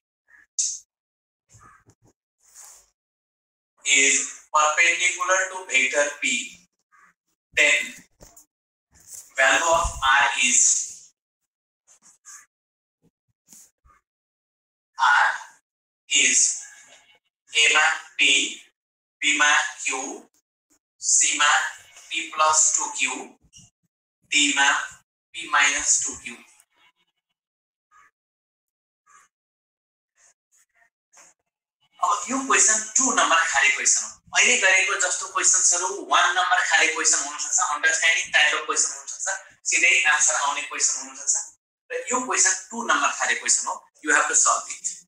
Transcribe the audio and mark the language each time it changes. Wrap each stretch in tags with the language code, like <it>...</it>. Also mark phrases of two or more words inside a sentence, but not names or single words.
<en>perpendicular to vector P, then value of R is A ma P, B ma Q, C ma P plus 2Q, D ma P minus 2Q.</en> <ne>अब यो क्वेशन 2 नम्बर खाली क्वेशन हो अहिले गरेको जस्तो क्वेशन्सहरु 1 नम्बर खाली क्वेशन हुन सक्छ</ne> <en>understanding type of question</en> <ne>हुन सक्छ सिधै आन्सर आउने क्वेशन हुन सक्छ र यो क्वेशन 2 नम्बर खाली क्वेशन हो</ne> <en>you have to solve it</en>